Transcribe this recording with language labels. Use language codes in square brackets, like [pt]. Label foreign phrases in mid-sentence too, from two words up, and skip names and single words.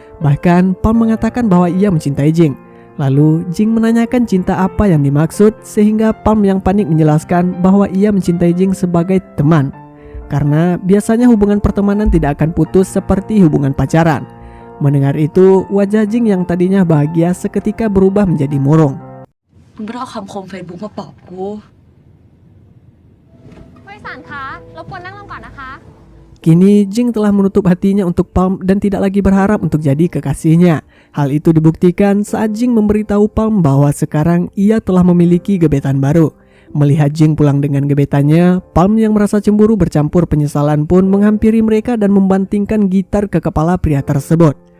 [id] Bahkan Palm mengatakan bahwa ia mencintai Jing. Lalu Jing menanyakan cinta apa yang dimaksud, sehingga Palm yang panik menjelaskan bahwa ia mencintai Jing sebagai teman. Karena biasanya hubungan pertemanan tidak akan putus seperti hubungan pacaran. Mendengar itu, wajah Jing yang tadinya bahagia seketika berubah menjadi murung. [th] มึงไม่ต้องเอาคำคมเฟซบุ๊กมาปลอบกู [id] Kini Jing telah menutup hatinya untuk Palm dan tidak lagi berharap untuk jadi kekasihnya. Hal itu dibuktikan saat Jing memberitahu Palm bahwa sekarang ia telah memiliki gebetan baru. Melihat Jing pulang dengan gebetannya, Palm yang merasa cemburu bercampur penyesalan pun menghampiri mereka dan membantingkan gitar ke kepala pria tersebut.